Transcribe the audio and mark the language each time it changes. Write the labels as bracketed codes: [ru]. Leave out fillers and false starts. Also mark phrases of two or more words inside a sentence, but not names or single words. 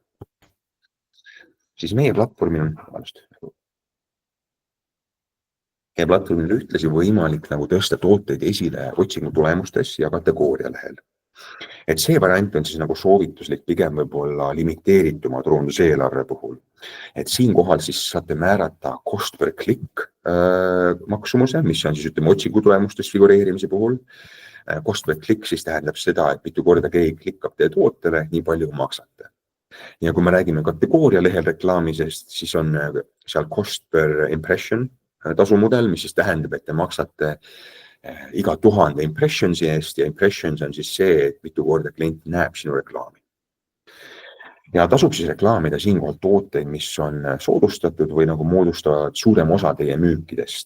[et] Siis meie platvormil on ühtlasi võimalik nagu tõsta tooteid esile otsingu tulemustes ja kategooria lehel. Et see variant on siis nagu soovituslik pigem võib-olla limiteerituma turunduseelarve puhul. Et siinkohal siis saate määrata [en] cost per click [et] maksumuse, mis on siis ütleme otsingu tulemustes figureerimise puhul. [en] Cost per click [et] siis tähendab seda, et mitu korda keegi klikkab teie tootele, nii palju maksate. Ja kui me räägime kategooria lehel reklaamisest, siis on seal [en] cost per impression [et] tasumudel, mis siis tähendab, et te maksate iga 1000 impressionsi eest ja impressions on siis see, et mitu korda klient näeb sinu reklaami. Ja tasub siis reklaamida siinkohal tooteid, mis on soodustatud või nagu moodustavad suurem osa teie müükidest.